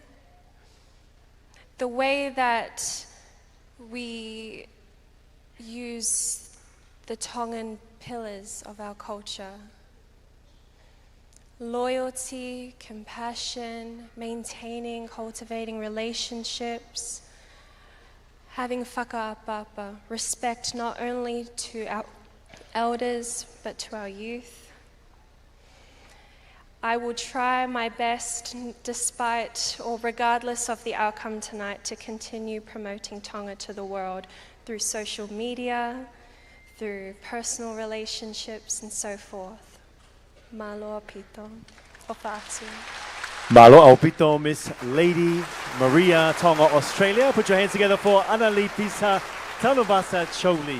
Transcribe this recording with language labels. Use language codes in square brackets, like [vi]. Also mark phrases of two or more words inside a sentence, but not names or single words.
[en] The way that we use the Tongan pillars of our culture, loyalty, compassion, maintaining, cultivating relationships, having whakaapapa, respect not only to our elders, but to our youth. I will try my best, despite or regardless of the outcome tonight, to continue promoting Tonga to the world through social media, through personal relationships and so forth. [to] Malo pito, ofatu. Malo Aupito, [en] Miss Lady Maria Tonga, Australia. Put your hands together for Anali Pisa Tanubasa Choli.